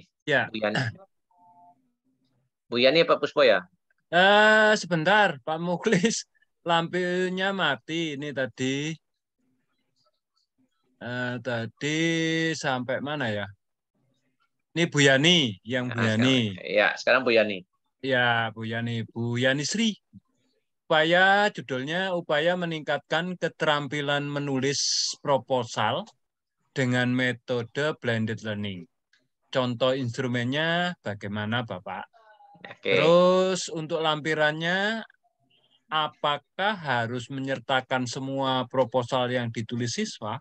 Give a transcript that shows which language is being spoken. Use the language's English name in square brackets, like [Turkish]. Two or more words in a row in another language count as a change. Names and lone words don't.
[Indonesian] Ya. Bu Yani. Bu Yani Pak Puspo ya? Sebentar, Pak Muklis, lampunya mati ini tadi. Tadi sampai mana ya? Ini Bu Yani, yang Bu Yani. Sekarang Bu Yani. Ya, Bu Yani Sri. Judulnya upaya meningkatkan keterampilan menulis proposal dengan metode [English] blended learning. [Indonesian] Contoh instrumennya bagaimana, Bapak? Oke. Terus untuk lampirannya, apakah harus menyertakan semua proposal yang ditulis siswa?